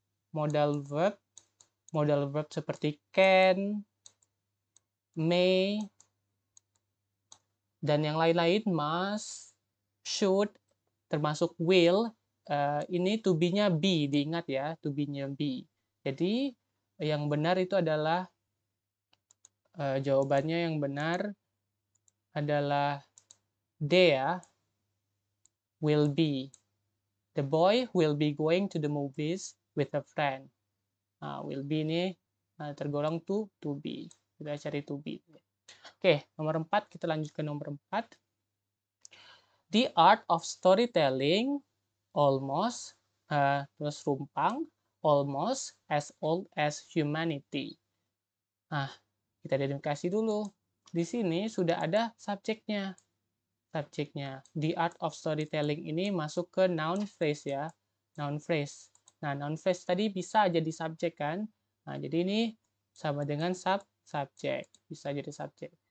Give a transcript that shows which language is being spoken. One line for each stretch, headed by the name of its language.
Indonesian: Modal verb seperti can, may, dan yang lain-lain, must, should, termasuk will. Ini to be-nya be, diingat ya, to be-nya be. Jadi yang benar itu adalah jawabannya yang benar adalah D ya, will be.
English: The boy will be going to the movies with a friend.
Indonesian: Nah, will be ini tergolong to be. Kita cari to be. Oke, nomor 4, kita lanjut ke nomor 4.
English: The art of storytelling almost,
Indonesian: terus rumpang,
English: almost as old as humanity.
Indonesian: Nah, kita identifikasi dulu. Di sini sudah ada subjeknya.
English: The art of storytelling
Indonesian: ini masuk ke noun phrase ya. Noun phrase. Nah, noun phrase tadi bisa jadi subjek kan? Nah, jadi ini sama dengan subjek. Bisa jadi subjek.